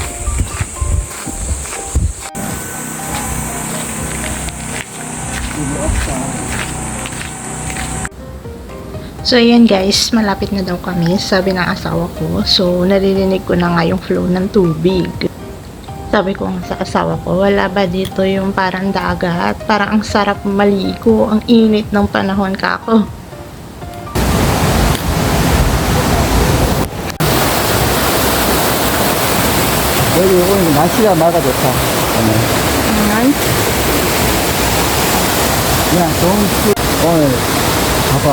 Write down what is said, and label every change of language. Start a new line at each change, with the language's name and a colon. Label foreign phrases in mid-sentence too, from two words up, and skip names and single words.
Filipino: So, ayan guys, malapit na daw kami, sabi ng asawa ko. So, naririnig ko na nga yung flow ng tubig. Sabi ko sa asawa ko, wala ba dito yung parang dagat? Parang ang sarap maligo, ang init ng panahon kako.
Korean: 여기 오늘 날씨가 맑아 좋다. 오늘.
Filipino: Ayan.
Korean: 그냥 좋은 오늘 봐봐.